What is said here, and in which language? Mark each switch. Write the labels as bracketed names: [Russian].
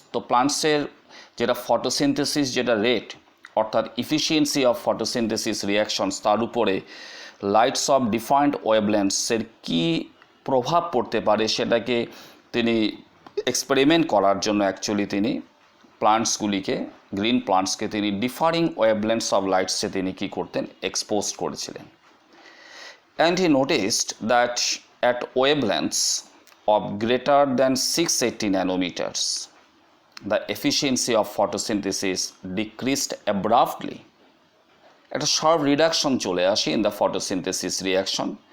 [Bangla] তো প্লান্টসের যেটা ফটোসিনথেসিস যেটা রেট অর্থাৎ [English] efficiency of photosynthesis reactions, [Bangla] তার উপরে লাইটস অফ ডিফারেন্ট ওয়েভলেন্থসের কী প্রভাব পড়তে পারে সেটাকে তিনি এক্সপেরিমেন্ট করার জন্য অ্যাকচুয়ালি তিনি প্লান্টসগুলিকে, গ্রিন প্লান্টসকে তিনি ডিফারিং ওয়েভলেন্থস অফ লাইটসে তিনি কী করতেন, এক্সপোজ করেছিলেন। [English] And he noticed that at wavelengths of greater than 680 nanometers, the efficiency of photosynthesis decreased abruptly. [Bangla] একটা শার্প রিডাকশন চলে আসে [English] In the photosynthesis reaction.